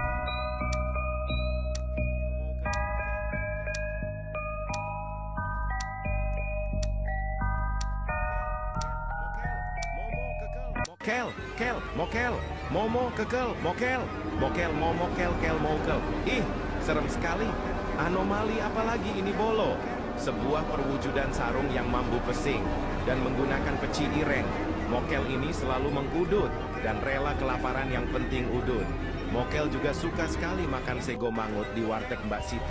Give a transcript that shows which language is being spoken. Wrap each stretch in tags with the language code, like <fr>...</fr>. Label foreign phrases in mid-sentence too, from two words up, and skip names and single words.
<id>kekel, kel, kel, mokel, momo kekel, mokel, mokel, momo kel, kel, mokel. Ih, serem sekali. Anomali apalagi ini bolo? Sebuah perwujudan sarung yang</id> <jv>mambu pesing</jv> <id>dan menggunakan peci ireng. Mokel ini selalu mengudut dan rela kelaparan yang penting udut. Mokel juga suka sekali makan</id> <jv>sego mangut</jv> <id>di warteg Mbak Siti.</id>